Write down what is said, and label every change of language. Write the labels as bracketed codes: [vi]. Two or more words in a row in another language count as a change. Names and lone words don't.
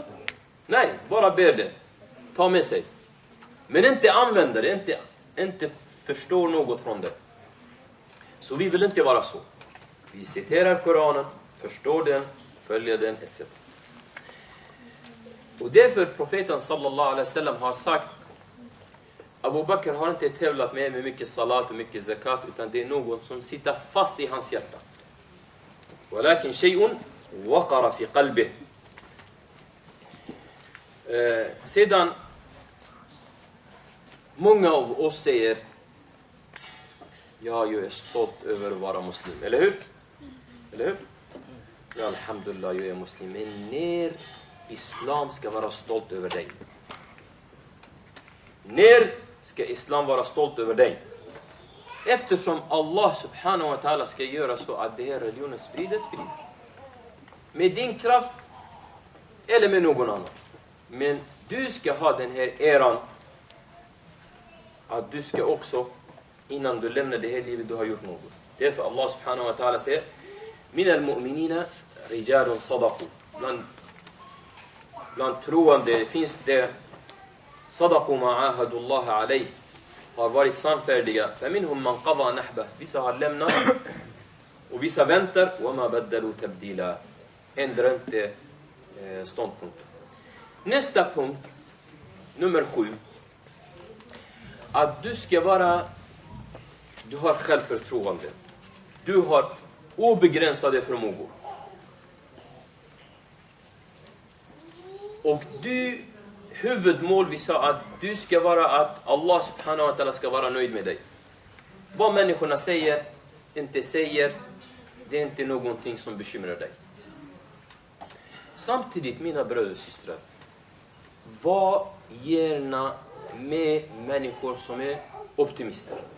[sv] Nej, bara bär det. Ta med sig. Men inte använder det, inte förstår något från det. Så vi vill inte vara så. Vi citerar Koranen, förstår den, följer den, etc. Och därför profeten [ar] صلى الله عليه وسلم [sv] har sagt Abu Bakr har inte tävlat med mycket salat och mycket zakat, utan det är något som sitter fast i hans hjärta. [ar] ولكن شيء وقر في قلبه. [sv] Sedan många av oss säger jag är stolt över att vara muslim, eller hur? Eller hur? Ja, alhamdulillah, jag är muslim. Men när islam ska vara stolt över dig? När ska islam vara stolt över dig? Eftersom Allah [ar] سبحانه وتعالى [sv] ska göra så att det här religionen sprider. Med din kraft eller med någon annan. Men du ska ha den här äran att du ska också, innan du lämnar det här livet, du har gjort något. Därför Allah [ar] سبحانه وتعالى [sv] säger [ar] من المؤمنين رجال صدقوا. [sv] Bland troende finns det [ar] صدقوا ما عاهدوا الله عليه, [sv] har varit sannfärdiga. [ar] فَمِنْهُمْ مَنْ قَضَى نَحْبَهُ. [sv] Vissa har lämnat och vissa väntar. [ar] وَمَا بَدَّلُوا تَبْدِيلًا. [sv] Ändrar inte ståndpunkt. Nästa punkt, nummer 7. Att du har självförtroende. Du har obegränsade förmågor. Och huvudmål vi sa att du ska vara att Allah [ar] سبحانه وتعالى [sv] ska vara nöjd med dig. Vad människorna säger, inte säger, det är inte någonting som bekymrar dig. Samtidigt, mina bröder och systrar, var gärna med människor som är optimister.